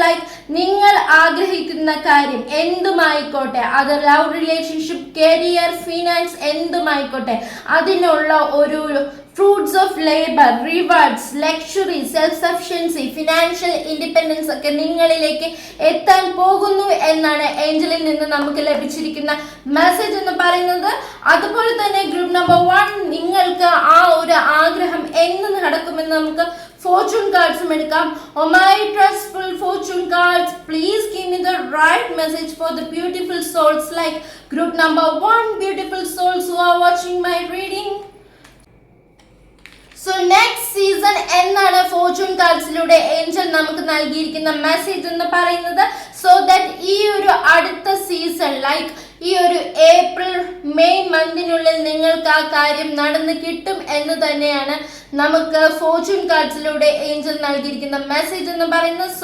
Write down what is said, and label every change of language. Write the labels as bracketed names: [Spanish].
[Malayalam] Like നിങ്ങൾ ആഗ്രഹിക്കുന്ന കാര്യം എന്തുമായിക്കോട്ടെ, അത് ലവ് റിലേഷൻഷിപ്പ്, കരിയർ, ഫിനാൻസ് എന്തുമായിക്കോട്ടെ, അതിനുള്ള ഒരു fruits of labour, rewards, luxury, self sufficiency, financial independence ഒക്കെ നിങ്ങളിലേക്ക് എത്താൻ പോകുന്നു എന്നാണ് ഏഞ്ചലിൽ നിന്ന് നമുക്ക് ലഭിച്ചിരിക്കുന്ന മെസ്സേജ് എന്ന് പറയുന്നത്. അതുപോലെ തന്നെ ഗ്രൂപ്പ് നമ്പർ 1, നിങ്ങൾക്ക് ആ ഒരു ആഗ്രഹം എന്ന് നടക്കുമെന്ന് നമുക്ക് [English] fortune cards [Malayalam] എടുക്കാം. [English] Oh my trustful fortune cards, please give me the right message for the beautiful souls, like group number 1, beautiful souls who are watching my reading. So next season [Malayalam] എന്നാണ് Fortune കാർഡ്സിലൂടെ Angel നമുക്ക് നൽകിയിരിക്കുന്ന message എന്ന് പറയുന്നത്. So that ഈ ഒരു അടുത്ത season, like ഈ ഒരു ഏപ്രിൽ മെയ് മന്തിനുള്ളിൽ നിങ്ങൾക്ക് ആ കാര്യം നടന്ന് കിട്ടും എന്ന് തന്നെയാണ് നമുക്ക് ഫോർച്യൂൺ കാർഡ്സിലൂടെ ഏഞ്ചൽ നൽകിയിരിക്കുന്ന മെസ്സേജ് എന്ന് പറയുന്നത്.